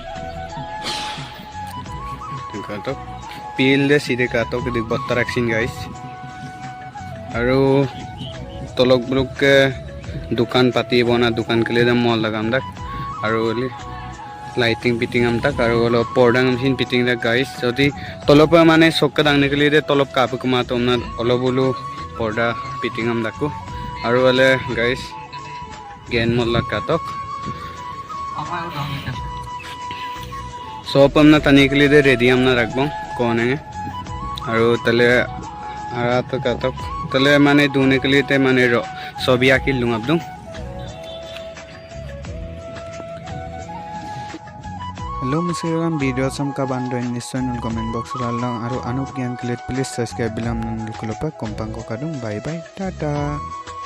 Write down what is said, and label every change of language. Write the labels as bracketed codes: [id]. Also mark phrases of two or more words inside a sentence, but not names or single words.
[mrg] katok pil de side katok dik bottar [en] action guys [mrg] aru tolok blok ke dukan pati bona dukan kele dam mall lagam dak aru [en] lighting fitting [mrg] am tak aru lo pordang [en] machine fitting [mrg] dak guys jodi tolop mane sokka dangne kele de tolop kapu kuma tomna olo bolu porda fitting am dakku aru ole guys gen mall katok sopam na tani kele de ready am na rakbong kone aru tale arat katok tale mane dune kele te mane ro sobi akil lung abdung hello musiram video sam ka bando in nisan [en] comment box [mrg] ralang aru anup gyan klet [en] please subscribe [mrg] bilam nan lukulopa kompang ko kadung [en] bye bye tata